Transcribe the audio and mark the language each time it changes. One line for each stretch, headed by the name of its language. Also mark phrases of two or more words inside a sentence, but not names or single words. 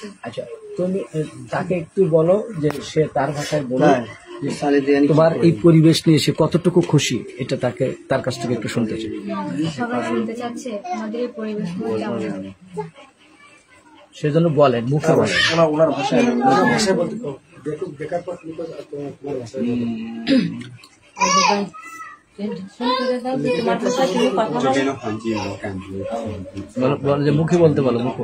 Bangla: আচ্ছা, তুমি তাকে একটু বলো যে সে তার ভাষায় বলে তোমার এই পরিবেশ নিয়ে সে কতটুকু খুশি, এটা তাকে তার কাছ থেকে একটু শুনতে চাই। সবাই শুনতে চাচ্ছে আমাদের এই পরিবেশ কেমন। সেজন্য বলেন, মুখে বলেন, ওনার ভাষায় বলতে
Chinese: 这边的环境我感觉
Bangla: যে মুখে বলতে বলো, মুখে।